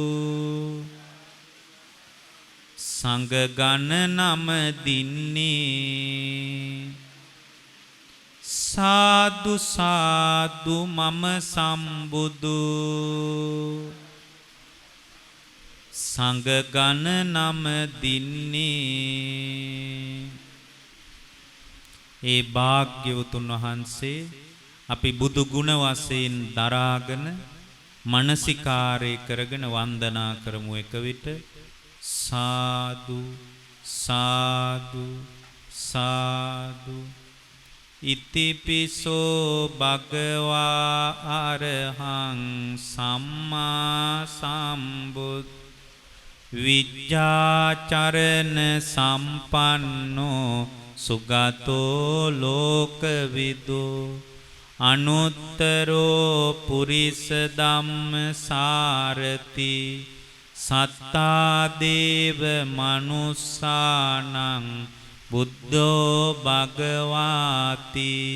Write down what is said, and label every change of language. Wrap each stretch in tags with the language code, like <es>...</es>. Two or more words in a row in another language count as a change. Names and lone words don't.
<si>සංඝ ගණ නම දින්නේ සාදු සාදු මම සම්බුදු සංඝ ගණ නම දින්නේ ඒ භාග්‍යවතුන් වහන්සේ අපි බුදු ගුණ වශයෙන් දරාගෙන මනසිකාරය කරගෙන වන්දනා කරමු එක විට සාදු සාදු සාදු</si> <pi>ඉතිපිසෝ භගවා අරහං සම්මා සම්බුද්ද විජ්ජාචරණ සම්පන්නෝ සුගතෝ ලෝකවිදෝ අනුත්තරෝ පුරිස ධම්ම සාරති සත්තා දේව මනුස්සානං බුද්ධෝ භගවාති</pi>